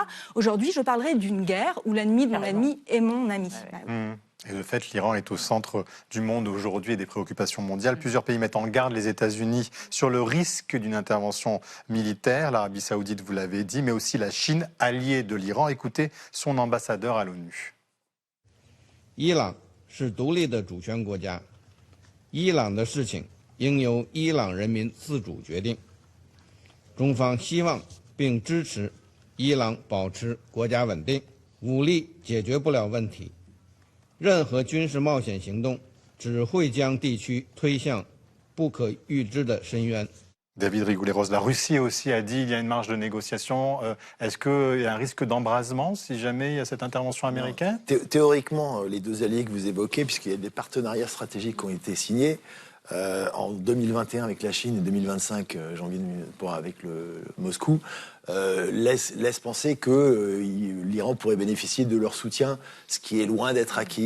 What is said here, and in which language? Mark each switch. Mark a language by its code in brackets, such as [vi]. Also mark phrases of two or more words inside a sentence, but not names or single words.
[fr] Aujourd'hui, je parlerai d'une guerre où l'ennemi de mon ennemi est mon ami. Et de fait, l'Iran est au centre du monde aujourd'hui et des préoccupations mondiales. Plusieurs pays mettent en garde les États-Unis sur le risque d'une intervention militaire. L'Arabie saoudite, vous l'avez dit, mais aussi la Chine, alliée de l'Iran. Écoutez son ambassadeur à l'ONU. [zh] 伊朗是独立的主权国家，伊朗的事情应由伊朗人民自主决定。中方希望并支持伊朗保持国家稳定，武力解决不了问题。任何军事冒险行动只会将地区推向不可预知的深渊。 [fr] David Rigoulet-Rose, la Russie aussi a dit qu'il y a une marge de négociation. Est-ce qu'il y a un risque d'embrasement si jamais il y a cette intervention américaine? Théoriquement, les deux alliés que vous évoquez, puisqu'il y a des partenariats stratégiques qui ont été signés, en 2021 avec la Chine et 2025 avec le Moscou, laisse penser que l'Iran pourrait bénéficier de leur soutien, ce qui est loin d'être acquis.